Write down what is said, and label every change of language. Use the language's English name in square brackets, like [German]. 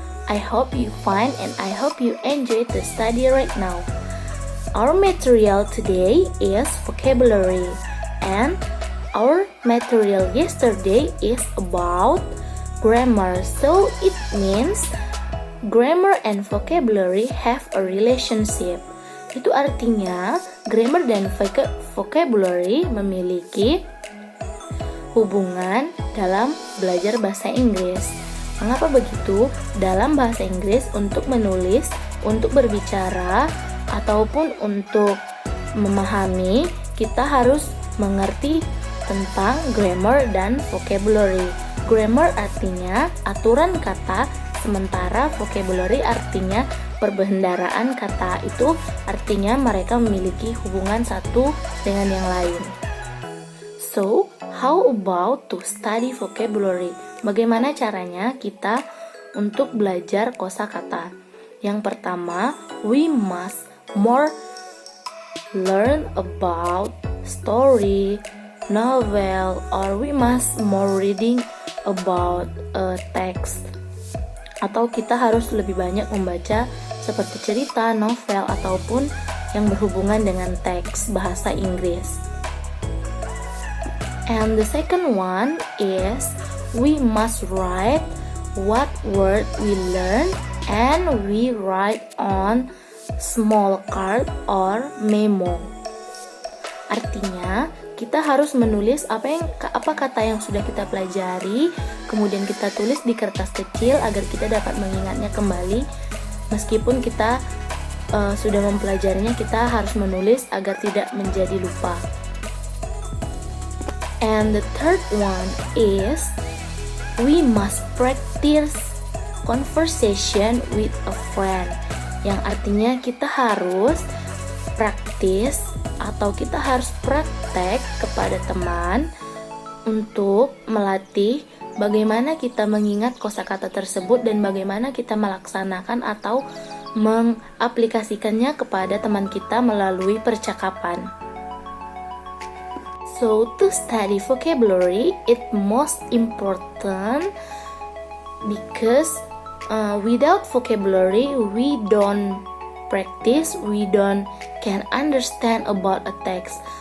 [English] I hope you fine and I hope you enjoy the study right now. Our material today is vocabulary and our material yesterday is about grammar. So it means grammar and vocabulary have a relationship. [Indonesian] Itu artinya grammar dan vocabulary memiliki hubungan dalam belajar bahasa Inggris. Mengapa begitu? Dalam bahasa Inggris untuk menulis, untuk berbicara, ataupun untuk memahami, kita harus mengerti tentang grammar dan vocabulary. Grammar artinya aturan kata, sementara vocabulary artinya perbendaharaan kata. Itu artinya mereka memiliki hubungan satu dengan yang lain. [English] So, how about to study vocabulary? [Indonesian] Bagaimana caranya kita untuk belajar kosakata? Yang pertama, [English] we must more learn about story, novel, or we must more reading about a text. [Indonesian] Atau kita harus lebih banyak membaca seperti cerita, novel, ataupun yang berhubungan dengan teks bahasa Inggris. [English] And the second one is we must write what word we learn and we write on small card or memo. [Indonesian] Artinya kita harus menulis apa kata yang sudah kita pelajari, kemudian kita tulis di kertas kecil agar kita dapat mengingatnya kembali. Meskipun kita sudah mempelajarinya, kita harus menulis agar tidak menjadi lupa. [English] And the third one is we must practice conversation with a friend. [Indonesian] Yang artinya kita harus praktis atau kita harus praktek kepada teman untuk melatih bagaimana kita mengingat kosakata tersebut dan bagaimana kita melaksanakan atau mengaplikasikannya kepada teman kita melalui percakapan. [English] So to study vocabulary, it most important because without vocabulary we don't practice, we don't can understand about a text.